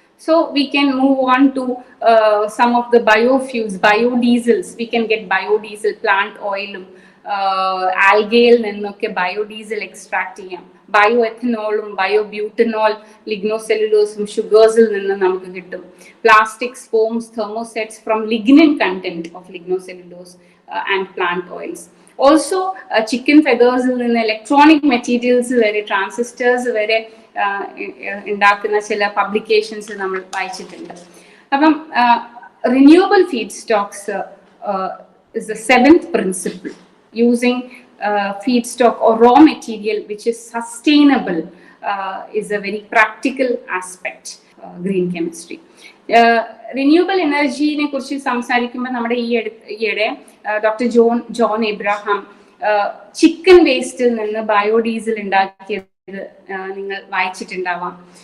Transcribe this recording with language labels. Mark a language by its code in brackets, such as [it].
[en] So we can move on to some of the biofuels, biodiesels. We can get biodiesel, plant oil, algae [ml] നിന്നൊക്കെ [en] biodiesel extract [ml] ചെയ്യാം. ബയോഎഥനോളും ബയോബ്യൂട്ടനോൾ, ലിഗ്നോസെല്ലുലോസും ഷുഗേഴ്സിൽ നിന്ന് നമുക്ക് കിട്ടും. [en] Plastics, foams, thermosets from lignin content of lignocellulose and plant oils. [ml] Also chicken ഫെദേഴ്സിൽ നിന്ന് electronic materials വരെ, transistors വരെ ഉണ്ടാക്കുന്ന ചില പബ്ലിക്കേഷൻസ് നമ്മൾ വായിച്ചിട്ടുണ്ട്. [en] അപ്പം renewable feedstocks is the 7th principle. Using feedstock or raw material which is sustainable is a very practical aspect green chemistry. [ml] Renewable energy ne kurichu samsarikkumbol nammade ഈയിടെ doctor John Abraham chicken വേസ്റ്റിൽ നിന്ന് biodiesel ഉണ്ടാക്കിയത് നിങ്ങൾ വായിച്ചിട്ടുണ്ടാവാം.